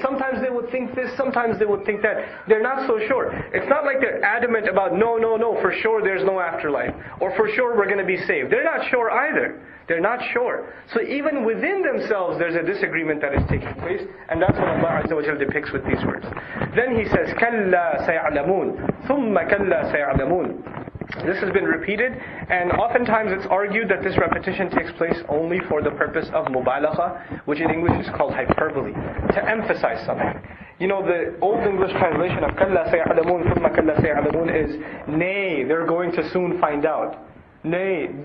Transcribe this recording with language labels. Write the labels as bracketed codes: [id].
[en] Sometimes they would think this, sometimes they would think that. They're not so sure. It's not like they're adamant about no, for sure there's no afterlife, or for sure we're going to be saved. They're not sure either. They're not sure. So even within themselves there's a disagreement that is taking place, and that's what Allah Azza wa Jalla depicts with these words. [ar] Then He says, كَلَّا سَيَعْلَمُونَ ثُمَّ كَلَّا سَيَعْلَمُونَ. [en] This has been repeated, and oftentimes it's argued that this repetition takes place only for the purpose of mubalagha, which in English is called hyperbole, to emphasize something. The Old English translation of [ar] كَلَّا سَيَعْلَمُونَ ثُمَّ كَلَّا سَيَعْلَمُونَ [en] is, nay, they're going to soon find out. Nay.